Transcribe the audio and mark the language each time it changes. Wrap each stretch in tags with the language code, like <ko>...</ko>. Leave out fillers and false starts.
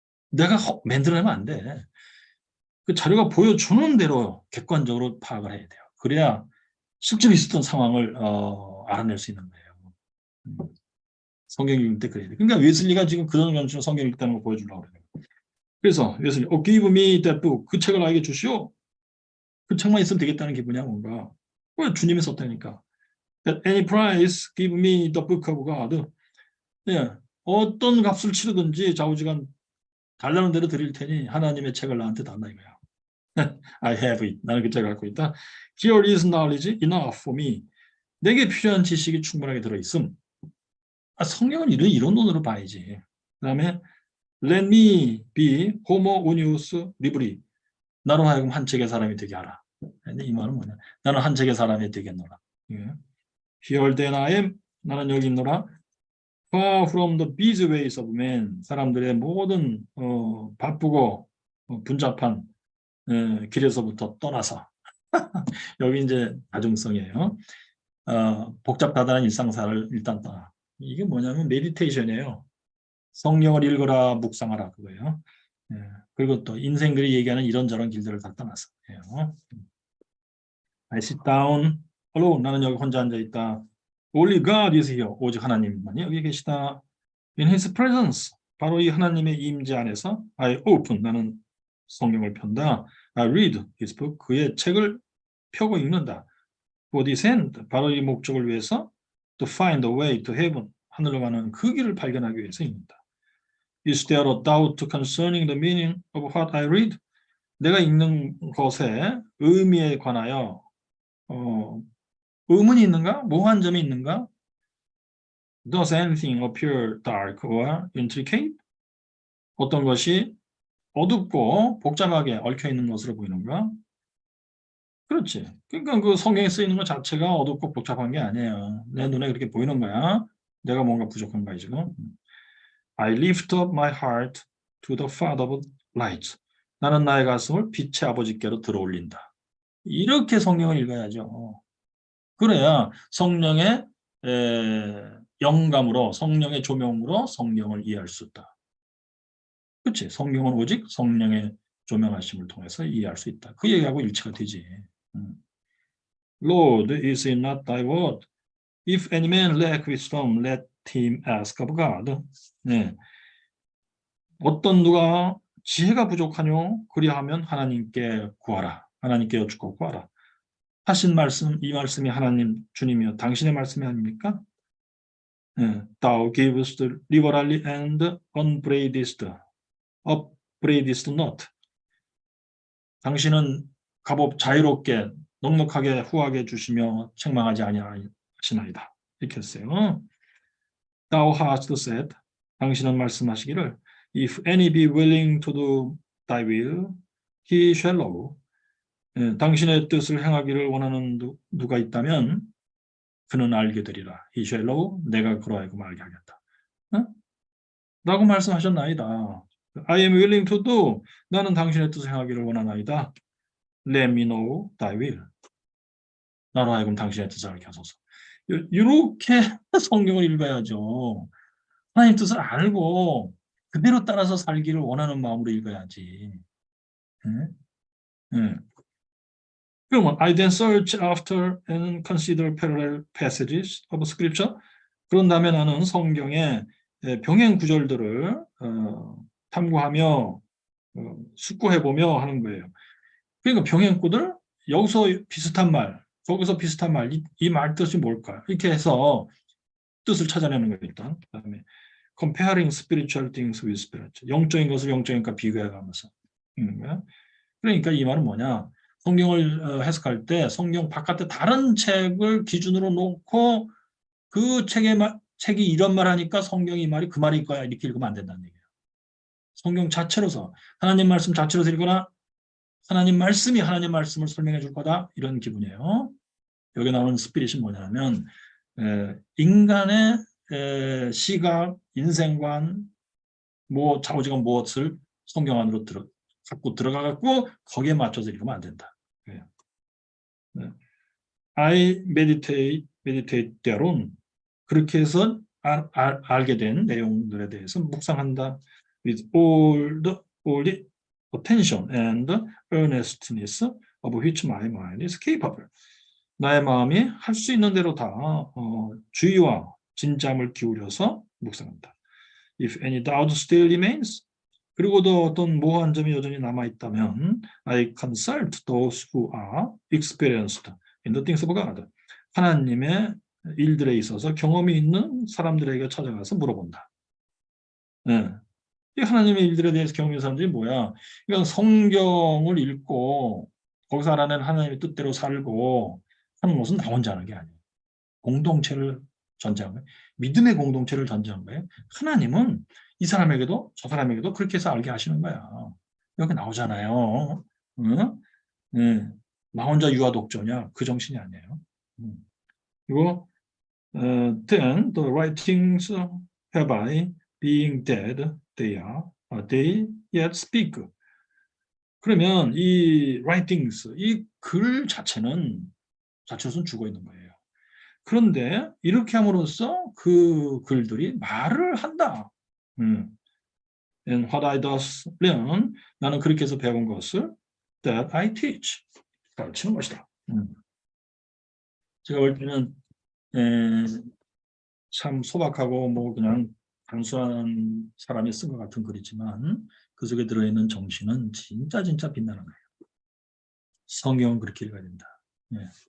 <ko>내가 만들어내면 안 돼. 그 자료가 보여주는 대로 객관적으로 파악을 해야 돼요. 그래야 실제로 있었던 상황을 알아낼 수 있는 거예요. 성경 읽을 때 그래야 돼. 그러니까 웨슬리가 지금 그런 정신으로 성경 읽다는 걸 보여주려고 그래요. 그래서 웨슬리,</ko> <en>give me that book.</en> <ko>그 책을 나에게 주시오. 그 책만 있으면 되겠다는 기분이야 뭔가. 왜 주님이 썼다니까.</ko> <en>At any price, give me the book of God.</en> <ko>예, 어떤 값을 치르든지 좌우지간 달라는 대로 드릴 테니 하나님의 책을 나한테 달라 이거야.</ko> <en>I have it.</en> <ko>나는 그 책을 갖고 있다.</ko> <en>Here is knowledge enough for me.</en> <ko>내게 필요한 지식이 충분하게 들어있음. 성경은 이런 논으로 봐야지. 그 다음에</ko> <en>Let me be homo unius libri.</en> <ko>나로 하여금 한 책의 사람이 되게 하라. 이 말은 뭐냐? 나는 한 책의 사람이 되겠노라.</ko> <en>Here then I am.</en> <ko>나는 여기 있노라.</ko> <en>Far from the busy ways of men.</en> <ko>사람들의 모든 바쁘고 분잡한 길에서부터 떠나서 여기 이제 다중성이에요. 복잡하다는 일상사를 일단 떠나. 이게 뭐냐면 메디테이션이에요. 성경을 읽어라, 묵상하라 그거예요. 그리고 또 인생들이 얘기하는 이런저런 길들을 다 떠나서.</ko> <en>I sit down alone.</en> <ko>나는 여기 혼자 앉아 있다.</ko> <en>Only God is here.</en> <ko>오직 하나님만이 여기 계시다.</ko> <en>In His presence.</en> <ko>바로 이 하나님의 임재 안에서</ko> <en>I open.</en> <ko>나는 성경을 편다.</ko> <en>I read His book.</en> <ko>그의 책을 펴고 읽는다.</ko> <en>For this end.</en> <ko>바로 이 목적을 위해서</ko> <en>to find a way to heaven.</en> <ko>하늘로 가는 그 길을 발견하기 위해서 읽는다.</ko> <en>Is there a doubt concerning the meaning of what I read?</en> <ko>내가 읽는 것의 의미에 관하여 의문이 있는가? 모호한 점이 있는가?</ko> <en>Does anything appear dark or intricate?</en> <ko>어떤 것이 어둡고 복잡하게 얽혀 있는 것으로 보이는가? 그렇지. 그러니까 그 성경에 쓰이는 것 자체가 어둡고 복잡한 게 아니에요. 내 눈에 그렇게 보이는 거야. 내가 뭔가 부족한 거야 지금.</ko> <en>I lift up my heart to the Father of light.</en> <ko>나는 나의 가슴을 빛의 아버지께로 들어올린다. 이렇게 성경을 읽어야죠. 그래야 성령의 영감으로, 성령의 조명으로 성경을 이해할 수 있다. 그렇지? 성경은 오직 성령의 조명하심을 통해서 이해할 수 있다. 그 얘기하고 일치가 되지.</ko> <en>Lord, is it not thy word? If any man lack wisdom, let him ask of God.</en> <ko>네. 어떤 누가 지혜가 부족하뇨? 그리하면 하나님께 구하라. 하나님께 여쭙고 구하라. 하신 말씀, 이 말씀이 하나님 주님이여 당신의 말씀이 아닙니까? 네.</ko> <en>Thou givest liberally and upbraidest not.</en> <ko>당신은 값없 자유롭게 넉넉하게 후하게 주시며 책망하지 아니하시나이다. 이렇게 했어요.</ko> <en>Thou hast said,</en> <ko>당신은 말씀하시기를</ko> <en>If any be willing to do thy will, he shall know.</en> <ko>당신의 뜻을 행하기를 원하는 누가 있다면 그는 알게 되리라.</ko> <en>He shall know.</en> <ko>내가 그로 하여금 알게 하겠다. 라고 말씀하셨나이다.</ko> <en>I am willing to do.</en> <ko>나는 당신의 뜻을 행하기를 원하나이다.</ko> <en>Let me know thy will.</en> <ko>나로 하여금 당신의 뜻을 알게 하소서. 이렇게 성경을 읽어야죠. 하나님 뜻을 알고 그대로 따라서 살기를 원하는 마음으로 읽어야지. 그러면</ko> <en>I then search after and consider parallel passages of scripture.</en> <ko>그런 다음에 나는 성경의 병행 구절들을 탐구하며 숙고해보며 하는 거예요. 그러니까 병행구들 여기서 비슷한 말, 거기서 비슷한 말, 이 말 뜻이 뭘까? 이렇게 해서 뜻을 찾아내는 거예요. 일단 그다음에</ko> <en>comparing spiritual things with spiritual.</en> <ko>영적인 것을 영적인 것과 비교해가면서 그러니까 이 말은 뭐냐? 성경을 해석할 때 성경 바깥에 다른 책을 기준으로 놓고 그 책이 이런 말 하니까 성경이 이 말이 그 말일 거야 이렇게 읽으면 안 된다는 얘기예요. 성경 자체로서 하나님 말씀 자체로서 읽거나 하나님 말씀이 하나님 말씀을 설명해 줄 거다 이런 기분이에요. 여기 나오는 스피릿이 뭐냐면 인간의 시각, 인생관, 뭐 좌우지간 무엇을 성경 안으로 갖고 들어가갖고 거기에 맞춰서 읽으면 안 된다. 네.</ko> <en>I meditate thereon.</en> <ko>그렇게 해서 알게 된 내용들에 대해서 묵상한다.</ko> <en>With all the attention and earnestness of which my mind is capable.</en> <ko>나의 마음이 할 수 있는 대로 다 주의와 진잠을 기울여서 묵상한다.</ko> <en>If any doubt still remains,</en> <ko>그리고도 어떤 모호한 점이 여전히 남아있다면</ko> <en>I consult those who are experienced in the things of God.</en> <ko>하나님의 일들에 있어서 경험이 있는 사람들에게 찾아가서 물어본다. 네. 이 하나님의 일들에 대해서 경험이 있는 사람들이 뭐야? 그러니까 성경을 읽고 거기서 알아낸 하나님의 뜻대로 살고 하는 것은 나 혼자 하는 게 아니에요. 공동체를 전제한 거예요. 믿음의 공동체를 전제한 거예요. 하나님은 이 사람에게도 저 사람에게도 그렇게 해서 알게 하시는 거야. 여기 나오잖아요. 응? 네. 나 혼자 유아 독조냐? 그 정신이 아니에요. 그리고</ko> <en>then the writings hereby being dead they yet speak.</en> <ko>그러면 이 writings, 이 글 자체로는 죽어 있는 거예요. 그런데 이렇게 함으로써 그 글들이 말을 한다.</ko> <en>And what I thus learn,</en> <ko>나는 그렇게 해서 배운 것을</ko> <en>that I teach,</en> <ko>가르치는 것이다. 제가 볼 때는 참 소박하고 뭐 그냥 단순한 사람이 쓴 것 같은 글이지만 그 속에 들어있는 정신은 진짜 빛나는 거예요. 성경은 그렇게 읽어야 된다. 네.</ko>